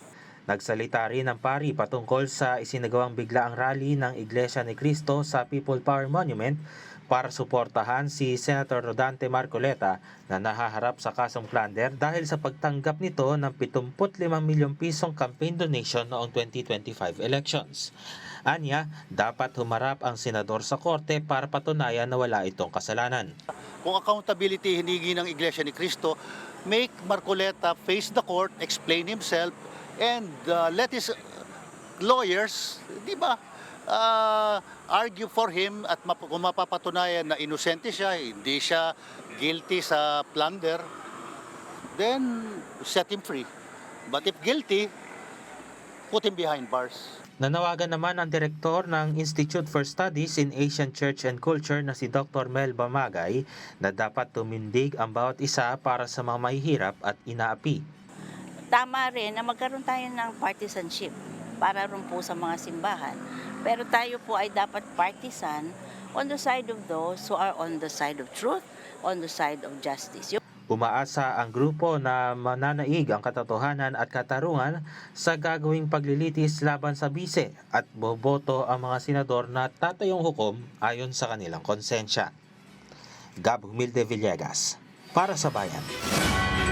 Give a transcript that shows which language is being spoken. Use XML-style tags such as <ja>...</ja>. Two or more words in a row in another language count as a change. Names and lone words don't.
<tl>Nagsalita rin ang pari patungkol sa isinagawang biglaang rally ng Iglesia ni Cristo sa People Power Monument para suportahan si Senator Rodante Marcoleta na nahaharap sa kasong plunder dahil sa pagtanggap nito ng 75 milyong pisong</tl> <en>campaign donation</en> <tl>noong 2025 elections. Anya, dapat humarap ang senador sa korte para patunayan na wala itong kasalanan. Kung accountability hinigi ng Iglesia ni Cristo,</tl> <en>make Marcoleta face the court, explain himself, and let his lawyers,</en> <tl>di ba,</tl> <en>argue for him</en> <tl>at kung mapapatunayan na inosente siya, hindi siya guilty sa plunder,</tl> <en>then set him free. But if guilty, put him behind bars.</en> <tl>Nanawagan naman ang direktor ng Institute for Studies in Asian Church and Culture na si Dr. Mel Bamagay na dapat tumindig ang bawat isa para sa mga mahihirap at inaapi. Tama rin na magkaroon tayo ng partisanship para rin po sa mga simbahan. Pero tayo po ay dapat</tl> <en>partisan on the side of those who are on the side of truth, on the side of justice.</en> <tl>Umaasa ang grupo na mananaig ang katotohanan at katarungan sa gagawing paglilitis laban sa bise at boboto ang mga senador na tatayong hukom ayon sa kanilang konsensya. Gab Humilde Villegas, para sa Bayan.</tl>